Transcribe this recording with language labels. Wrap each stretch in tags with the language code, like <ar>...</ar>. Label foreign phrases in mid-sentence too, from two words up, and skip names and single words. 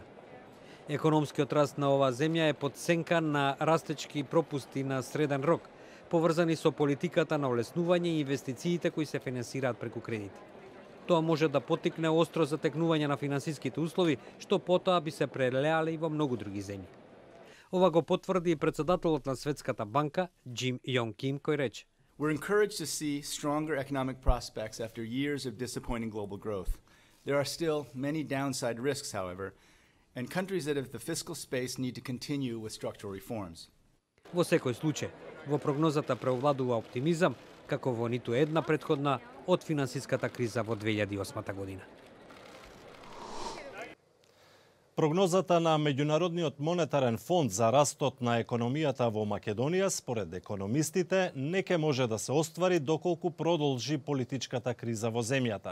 <mk>Економскиот раст на оваа земја е под сенка на растечки пропусти на среден рок, поврзани со политиката на олеснување и инвестициите кои се финансираат преку кредити. Тоа може да потикне остро затекнување на финансиските услови, што потоа би се прелеале и во многу други земји. Ова го потврди и председателот на Светската банка, Джим Јонг Ким, кој рече:</mk> <en>We're encouraged to see stronger economic prospects after years of disappointing global growth. There are still many downside risks, however, and countries that have the fiscal space need to continue with structural reforms.</en> <mk>Во секој случај, во прогнозата преовладува оптимизам, како во ниту една претходна од финансиската криза во 2008 година. Прогнозата на Меѓународниот монетарен фонд за растот на економијата во Македонија, според економистите, не ќе може да се оствари доколку продолжи политичката криза во земјата.</mk>